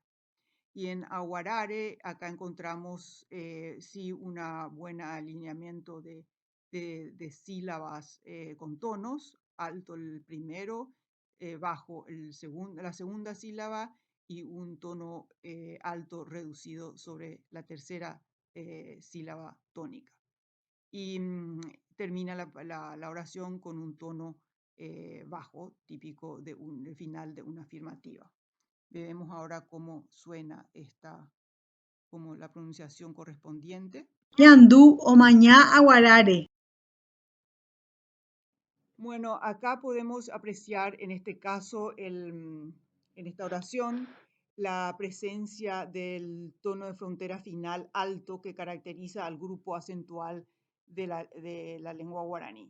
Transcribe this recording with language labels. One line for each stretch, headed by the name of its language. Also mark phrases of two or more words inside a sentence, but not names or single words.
Spanish: Y en aguarare, acá encontramos sí un buen alineamiento de sílabas con tonos, alto el primero, bajo la segunda sílaba y un tono alto reducido sobre la tercera sílaba tónica. Y termina la oración con un tono bajo, típico del final de una afirmativa. Vemos ahora cómo suena como la pronunciación correspondiente.
Guarani: ñandú omaña aguarare.
Spanish: Bueno, acá podemos apreciar en este caso, en esta oración, la presencia del tono de frontera final alto que caracteriza al grupo acentual de la lengua guaraní.